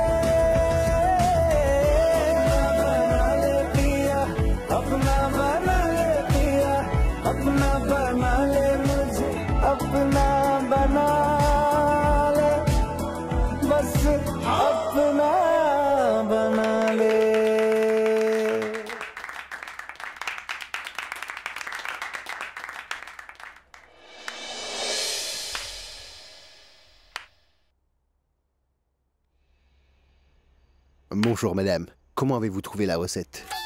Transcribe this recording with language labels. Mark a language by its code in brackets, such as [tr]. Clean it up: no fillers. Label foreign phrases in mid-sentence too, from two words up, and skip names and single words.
[hi] बना ले पिया, अपना बना ले पिया, अपना बना ले मुझे, अपना बना ले, बस अपना बना ले। [fr] Bonjour madame, comment avez-vous trouvé la recette?